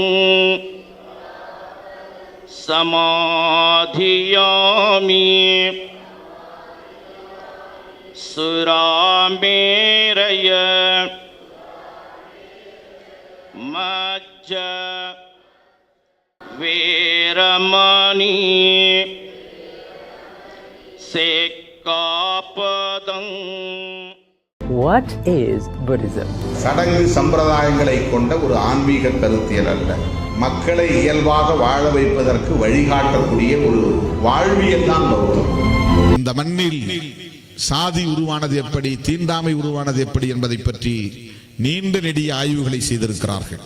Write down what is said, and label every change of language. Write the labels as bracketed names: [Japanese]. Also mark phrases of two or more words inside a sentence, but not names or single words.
[Pali] samadhiyami Surameraya Majja Veramani Sikkapadam. [English] What is Buddhism? [Tamil] சடங்கு சம்பிரதாயங்களை கொண்ட ஒரு ஆன்மீக கருத்தியல் அல்ல, மக்களை இயல்பாக வாழ வைப்பதற்கு வழிகாட்டக்கூடிய ஒரு வாழ்வியல் தான் பௌத்தம். இந்த மண்ணில் சாதி உருவானது எப்படி, தீண்டாமை உருவானது எப்படி என்பதை பற்றி நீண்ட நெடிய ஆய்வுகளை செய்திருக்கிறார்கள்.